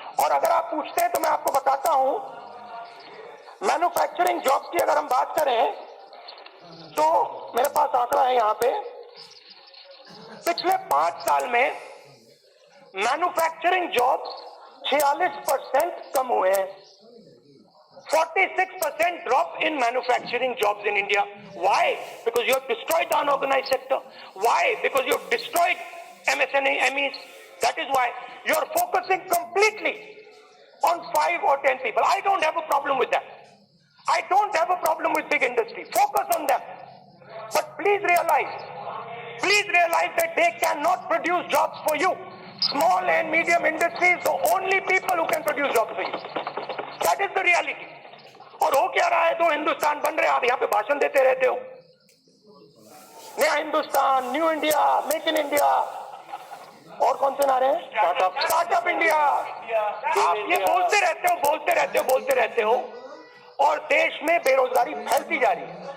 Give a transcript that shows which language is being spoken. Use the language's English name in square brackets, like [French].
[Hindi] और अगर आप पूछते हैं तो मैं आपको बताता हूं, मैन्युफैक्चरिंग जॉब्स की अगर हम बात करें तो मेरे पास आंकड़ा है यहां पे, पिछले 5 साल में मैन्युफैक्चरिंग जॉब्स 46% कम हुए हैं। [English] 46% drop in manufacturing jobs in India. Why? Because you have destroyed the unorganized sector. Why? Because you have destroyed MSMEs. That is why you are focusing completely on 5 or 10 people. I don't have a problem with that. I don't have a problem with big industry. Focus on them. But please realize that they cannot produce jobs for you. Small and medium industry is the only people who can produce jobs for you. That is the reality. [Hindi] और हो क्या रहा है? तो हिंदुस्तान बन रहे हैं, आप यहाँ पे भाषण देते रहते हो, नया Hindustan, new India, make in India, और कौन से नारे हैं? Startup India. आप ये बोलते रहते हो और देश में बेरोजगारी फैलती जा रही है।